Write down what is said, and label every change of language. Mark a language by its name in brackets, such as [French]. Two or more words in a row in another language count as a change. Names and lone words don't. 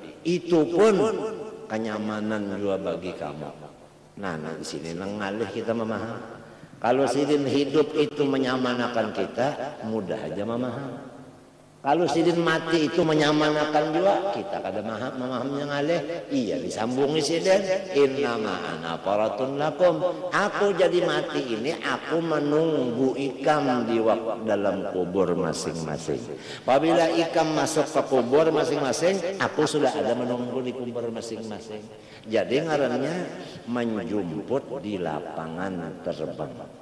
[Banjar] Itu pun kenyamanan juga bagi kamu. Nah di sini ngalih kita memaham. Kalau sidin hidup itu menyamanakan kita, mudah aja memaham. Kalau sidin mati itu menyamanakan juga, kita kada memaham yang aleh. Iya disambungi sidin, [Arabic] innama ana faratun lakum. [Banjar] Aku jadi mati ini, aku menunggu ikam di dalam kubur masing-masing. Apabila ikam masuk ke kubur masing-masing, aku sudah ada menunggu di kubur masing-masing. Jadi ngarannya menjemput di lapangan terbang.